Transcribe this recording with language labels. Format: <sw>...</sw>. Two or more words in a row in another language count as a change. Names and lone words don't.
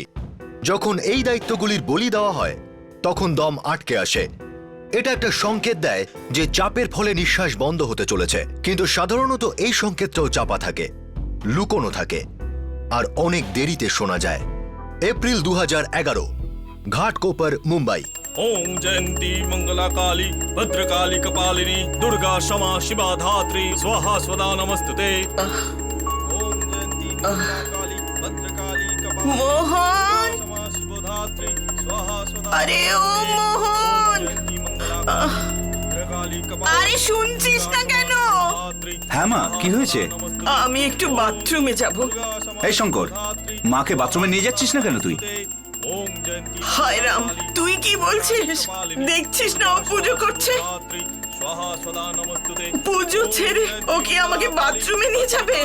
<bn>যখন এই দায়িত্বগুলির বলি দেওয়া হয় তখন দম আটকে আসে। এটা একটা সংকেত দেয় যে চাপের ফলে নিঃশ্বাস বন্ধ হতে চলেছে, কিন্তু সাধারণত এই সংকেতটাও চাপা থাকে, লুকোনো থাকে, আর অনেক দেরিতে শোনা যায়। এপ্রিল 2011, ঘাটকোপার, মুম্বাই।</bn> <sa>ओम जयंती मंगला काली भद्रकाली कपालिनी दुर्गा क्षमा शिवा धात्री स्वाहा स्वदा नमस्तुते। ओम जयंती मंगला काली भद्रकाली कपालिनी मोहन! क्षमा शिवा धात्री स्वाहा स्वदा।</sa> <hi>अरे ओ मोहन!</hi> <bn>আরে শুনছিস না কেন? হ্যাঁ মা, কি হয়েছে? আমি একটু বাথরুমে যাব। এই শঙ্কর, মাকে বাথরুমে নিয়ে যাচ্ছিস না কেন তুই? হায় রাম, তুই কি বলছিস? দেখছিস না ও পুজো করছে? পুজো ছেড়ে ও কি আমাকে বাথরুমে নিয়ে যাবে?</bn>